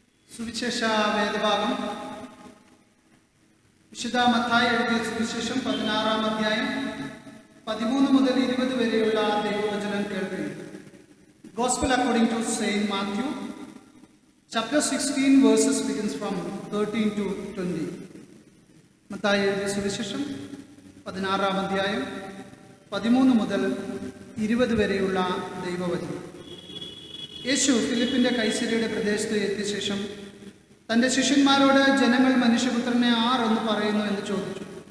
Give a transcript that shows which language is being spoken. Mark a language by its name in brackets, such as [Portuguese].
[Malayalam] സുവിശേഷ വേദഭാഗം വിശുദ്ധ മത്തായി എഴുതിയ സുവിശേഷം 16-ാം അധ്യായം 13 മുതൽ 20 വരെയുള്ള ദൈവവചനം കേൾക്കുന്നു. [English] Gospel according to Saint Matthew, chapter 16 verses begins from 13 to 20. [Malayalam] Mathai എഴുതിയ സുവിശേഷം 16-ാം അധ്യായം 13 മുതൽ 20 വരെയുള്ള ദൈവവചനം. യേശു ഫിലിപ്പിൻ്റെ കൈസരിയുടെ പ്രദേശത്ത് എത്തിയ ശേഷം തൻ്റെ ശിഷ്യന്മാരോട്, ജനങ്ങൾ മനുഷ്യപുത്രനെ ആരെന്ന് പറയുന്നു എന്ന് ചോദിച്ചു.